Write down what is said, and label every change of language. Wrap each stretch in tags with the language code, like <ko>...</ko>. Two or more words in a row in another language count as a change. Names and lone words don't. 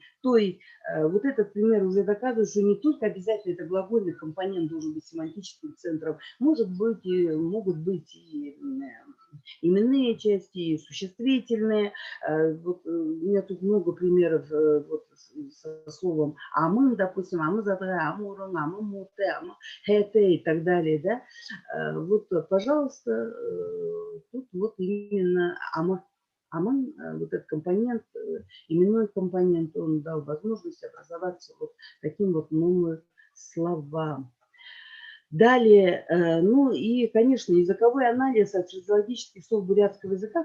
<ru>То есть вот этот пример уже доказывает, что не только обязательно это глагольный компонент должен быть семантическим центром, могут быть и именные части, и существительные. Вот у меня тут много примеров вот, со словом амын, допустим,</ru> <bua>амы задра, амурын, амы муты, амы хэте</bua> <ru>и так далее. Да? Вот, пожалуйста, тут вот именно амы. Амын, вот этот компонент, именной компонент, он дал возможность образоваться вот таким вот новым словам. Далее, ну и, конечно, языковой анализ фразеологических слов бурятского языка.</ru>